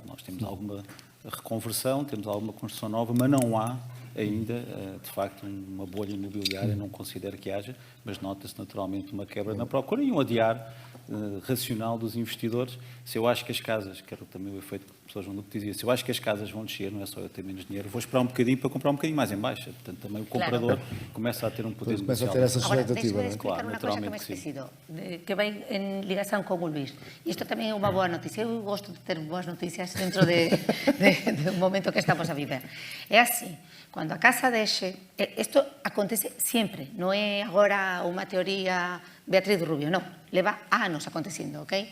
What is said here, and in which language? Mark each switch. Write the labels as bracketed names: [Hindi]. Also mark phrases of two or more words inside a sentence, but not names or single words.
[Portuguese] Nós temos alguma reconversão, temos alguma construção nova, mas não há ainda, de facto, uma bolha imobiliária, não considero que haja, mas nota-se naturalmente uma quebra na procura e um adiar racional dos investidores. Se eu acho que as casas, que era também o efeito que o professor João Duque dizia, se eu acho que as casas vão descer, não é só eu ter menos dinheiro, vou esperar um bocadinho para comprar um bocadinho mais em baixa. Portanto, também o comprador começa a ter um poder começa negocial. a ter essa expectativa. Agora, [Galician] deixe-me explicar unha cosa que me he esquecido, que vai en ligación con o Luís. E isto tamén é unha boa noticia. Eu gosto de ter boas noticias dentro do momento que estamos a viver. É así, cando a casa deixe, isto acontece sempre, non é agora unha teoría Beatriz Rubio, non, leva anos acontecendo, ok?